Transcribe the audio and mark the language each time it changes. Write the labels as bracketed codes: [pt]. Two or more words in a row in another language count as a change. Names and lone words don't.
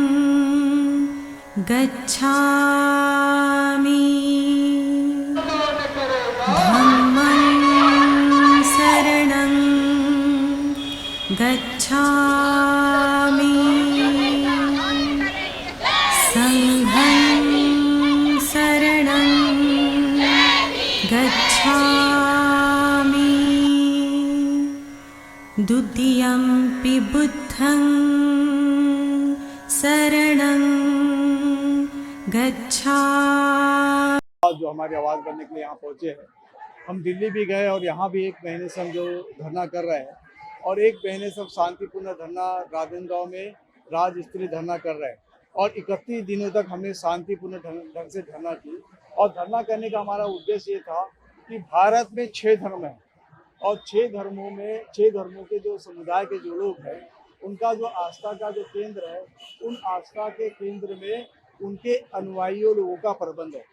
[pi] गच्छामि धम्मं शरणं गच्छामि संघं शरणं गच्छामि द्वितीयंपि बुद्धं शरणं गच्छामि। [hi] जो हमारी आवाज़ करने के लिए यहाँ पहुँचे हैं। हम दिल्ली भी गए और यहाँ भी 1 महीने से हम जो धरना कर रहे हैं और 1 महीने से शांतिपूर्ण धरना राजनांदगांव में राजस्तरीय धरना कर रहे हैं और 31 दिनों तक हमने शांतिपूर्ण ढंग से धरना की। और धरना करने का हमारा उद्देश्य ये था कि भारत में 6 धर्म हैं और 6 धर्मों के जो समुदाय के जो लोग हैं, उनका जो आस्था का जो केंद्र है, उन आस्था के केंद्र में उनके अनुयायियों लोगों का प्रबंध है।